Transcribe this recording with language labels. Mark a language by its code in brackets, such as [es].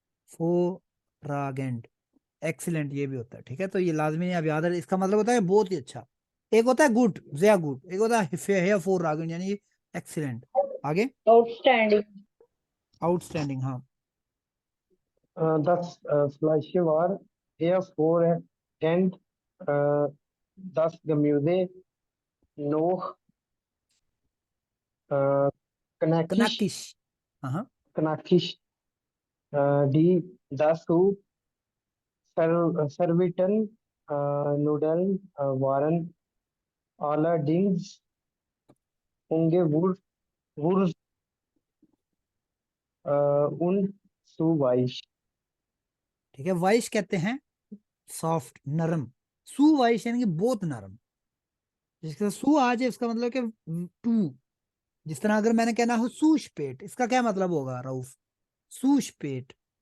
[hi] hervorragend, excellent ये भी होता है, ठीक है। तो ये लाजमी नहीं आप याद रखें, इसका मतलब होता है बहुत ही अच्छा। एक होता है गुड, ज़्या गुड, एक होता है hervorragend यानी एक्सीलेंट। आगे [en] Outstanding. [hi] आउटस्टैंडिंग, हाँ। [de] Das Fleische war hervorragend, das Gemüse noch knackig, [hi] कनाकिश, हाँ। [de] knackig, die dazu servierten Nudeln waren allerdings ungewürzt und zu weich. [hi] ठीक है, वाइश कहते हैं सॉफ्ट, नरम। सु वाइश यानी कि बहुत नरम। जिसका सु आ जाए उसका मतलब कि टू। जिस तरह अगर मैंने कहना हो सूश पेट, इसका क्या मतलब होगा रऊफ? सूश पेट,